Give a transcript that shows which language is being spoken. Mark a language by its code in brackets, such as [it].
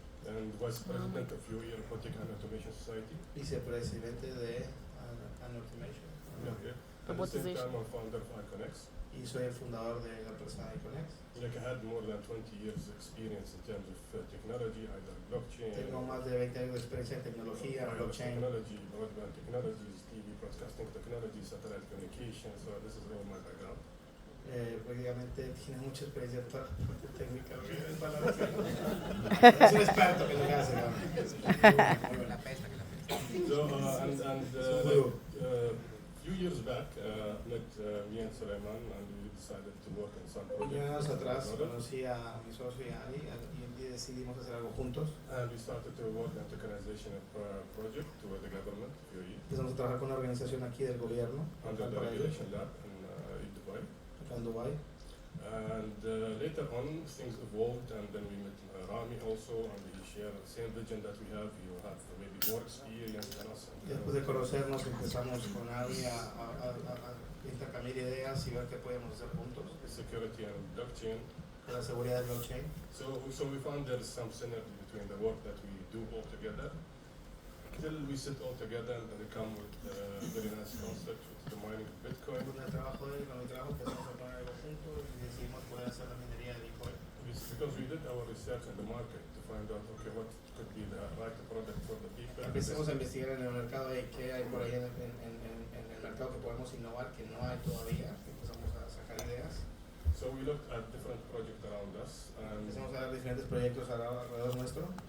[en] and vice president of UAE Robotic and Automation Society. [es] Vicepresidente de Automation. [en] Yeah. At the same time, I'm founder of Iconex. [es] Y soy el fundador de la empresa Iconex. [en] Like I had more than 20 years experience in terms of technology, either blockchain, [es] Tengo más de 20 años de experiencia en tecnología, [en] wireless blockchain. technology, broadband technologies, TV broadcasting technology, satellite communication. So this is all my background. [es] Prácticamente tiene mucha experiencia en toda la parte técnica. En palabras, ¿no? Es un experto que lo que hace, ¿no? [en] So few years back, met me and Suleiman, and we decided to work on some [es] Unos años [en] projects. [es] atrás [en] together. [es] conocí a mi socio y a Ali y decidimos hacer algo juntos. [en] And we started to work on tokenization of project with the government, UAE, [es] Empezamos a trabajar con una organización aquí del gobierno, [en] under the [es] para ello, [en] regulation lab in Dubai. [es] acá en Dubái. [en] And later on, things evolved, and then we met Rami also, and we share the same vision that we have. You have maybe more experience than us. [es] Y después de conocernos empezamos con Ali a intercambiar ideas y ver qué podíamos hacer juntos. [en] Security and blockchain. [es] Con la seguridad de blockchain. [en] So we found there is some synergy between the work that we do all together. Till we sit all together and we come with a very nice concept with the mining of Bitcoin. [es] Con el trabajo de él, con mi trabajo empezamos a poner algo juntos y decidimos poder hacer la minería de Bitcoin. [en] Because we did our research in the market to find out, okay, what could be the right product for the people. [es] Empecemos a investigar en el mercado de qué hay por ahí en el mercado que podemos innovar, que no hay todavía. Empezamos a sacar ideas. [en] So we looked at different projects around us, and [es] Empezamos a ver diferentes proyectos alrededor nuestro.